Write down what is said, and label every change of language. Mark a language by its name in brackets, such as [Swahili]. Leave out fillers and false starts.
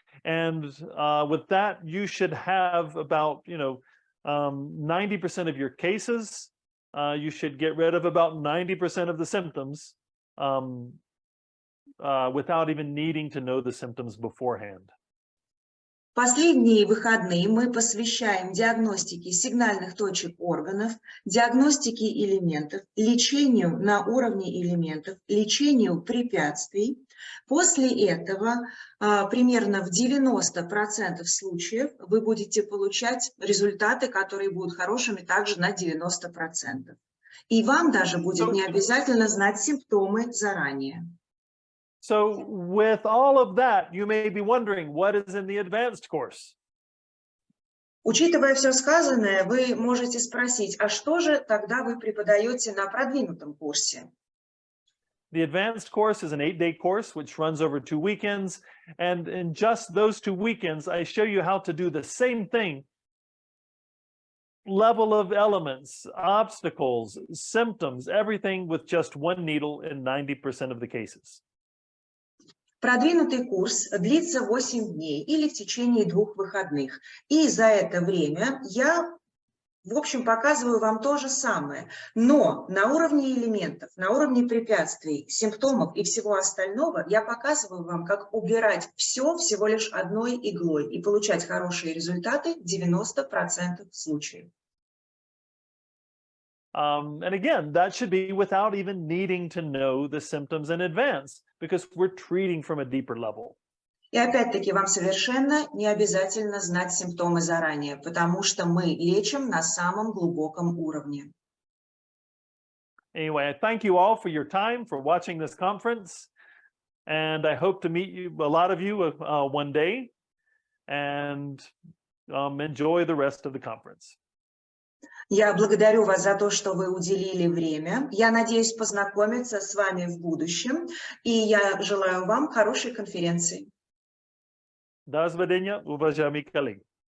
[English] And with that, you should have about 90% of your cases. You should get rid of about 90% of the symptoms without even needing to know the symptoms beforehand. [Russian] Последние выходные мы посвящаем диагностике сигнальных точек органов, диагностике элементов, лечению на уровне элементов, лечению препятствий. После этого примерно в 90% случаев вы будете получать результаты, которые будут хорошими также на 90%. И вам даже будет не обязательно знать симптомы заранее. [English] So with all of that, you may be wondering, what is in the advanced course? [Russian] Учитывая все сказанное, вы можете спросить, а что же тогда вы преподаете на продвинутом курсе? [English] The advanced course is an 8-day course, which runs over 2 weekends. And in just those 2 weekends, I show you how to do the same thing. Level of elements, obstacles, symptoms, everything with just one needle in 90% of the cases. [Russian] Продвинутый курс длится 8 дней или в течение 2 выходных. И за это время я, в общем, показываю вам то же самое. Но на уровне элементов, на уровне препятствий, симптомов и всего остального я показываю вам, как убирать все всего лишь одной иглой и получать хорошие результаты в 90% случаев. [English] And again, that should be without even needing to know the symptoms in advance, because we're treating from a deeper level. [Russian] И опять-таки вам совершенно не обязательно знать симптомы заранее, потому что мы лечим на самом глубоком уровне. [English] Anyway, I thank you all for your time, for watching this conference, and I hope to meet you, a lot of you, one day, and enjoy the rest of the conference. [Russian] Я благодарю вас за то, что вы уделили время. Я надеюсь познакомиться с вами в будущем, и я желаю вам хорошей конференции. До свидания, уважаемые коллеги.